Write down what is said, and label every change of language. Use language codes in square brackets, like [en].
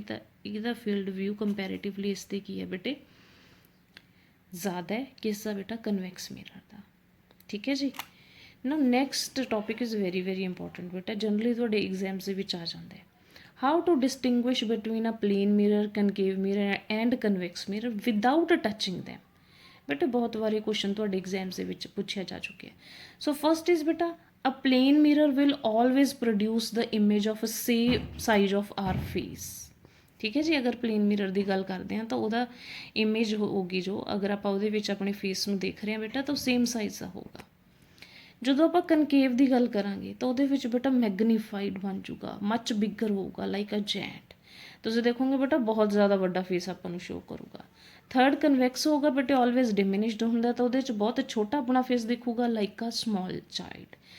[hi] तो इसका field view comparatively इससे की है बेटे ज़्यादा है किसका बेटा, कन्वेक्स मिरर का, ठीक है जी। [en] Now next topic is very important बेटा, generally [pa] ਤੁਹਾਡੇ एग्जाम्स ਦੇ ਵਿੱਚ ਆ ਜਾਂਦਾ ਹੈ, [en] how to distinguish between a plane mirror, concave mirror and convex mirror without touching them। [pa] ਬੇਟਾ ਬਹੁਤ ਵਾਰੀ ਕੁਐਸਚਨ ਤੁਹਾਡੇ एग्जाम्स ਦੇ ਵਿੱਚ ਪੁੱਛਿਆ ਜਾ ਚੁੱਕਿਆ। ਸੋ ਫਸਟ ਇਜ਼ ਬੇਟਾ [en] a plane mirror will always produce the image of same size of our face। [pa] ਠੀਕ ਹੈ ਜੀ, ਅਗਰ ਪਲੇਨ ਮਿਰਰ ਦੀ ਗੱਲ ਕਰਦੇ ਹਾਂ ਤਾਂ ਉਹਦਾ ਇਮੇਜ ਹੋਊਗੀ ਜੋ, ਅਗਰ ਆਪਾਂ ਉਹਦੇ ਵਿੱਚ ਆਪਣੇ ਫੇਸ ਨੂੰ ਦੇਖ ਰਹੇ ਹਾਂ ਬੇਟਾ ਤਾਂ ਸੇਮ ਸਾਈਜ਼ ਦਾ ਹੋਊਗਾ। ਜਦੋਂ ਆਪਾਂ ਕਨਕੇਵ ਦੀ ਗੱਲ ਕਰਾਂਗੇ ਤਾਂ ਉਹਦੇ ਵਿੱਚ ਬੇਟਾ ਮੈਗਨੀਫਾਈਡ ਬਣ ਜੂਗਾ, [en] much bigger [pa] ਹੋਊਗਾ, [en] Like a giant. [pa] ਤੁਸੀਂ ਦੇਖੋਗੇ ਬੇਟਾ ਬਹੁਤ ਜ਼ਿਆਦਾ ਵੱਡਾ ਫੇਸ ਆਪਾਂ ਨੂੰ ਸ਼ੋ ਕਰੂਗਾ। ਥਰਡ ਕਨਵੈਕਸ ਹੋਊਗਾ ਬੇਟੇ, ਆਲਵੇਜ਼ ਡਿਮਿਨਿਸ਼ਡ ਹੁੰਦਾ, ਤਾਂ ਉਹਦੇ 'ਚ ਬਹੁਤ ਛੋਟਾ ਆਪਣਾ ਫੇਸ ਦਿਖੂਗਾ, [en] Like a small child.